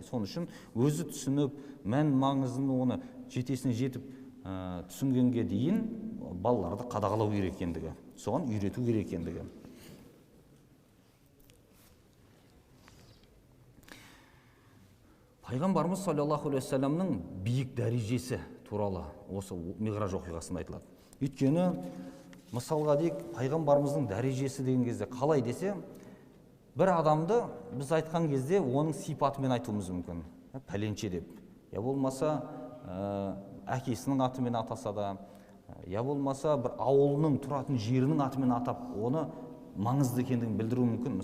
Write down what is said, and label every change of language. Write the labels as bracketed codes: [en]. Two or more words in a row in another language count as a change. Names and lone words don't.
[kk] Соның үшін өзі түсініп, мән маңызын оны жетесіне жетіп түсінгенге дейін балаларды қадағалау керек екендігі, соған үйрету керек екендігі. Пайғамбарымыз [ar] صلى الله عليه وسلم [kk] биік дәрежесі туралы осы Миғраж оқиғасында айтылады. Өйткені мысалға дейік, пайғамбарымыздың дәрежесі деген кезде қалай десе, бір адамды біз айтқан кезде оның сипатымен айтуымыз мүмкін, пәленше деп. Я болмаса әкесінің атымен атаса да, я болмаса бір ауылының тұратын жерінің атымен атап, оны маңызды екендігін білдіру мүмкін.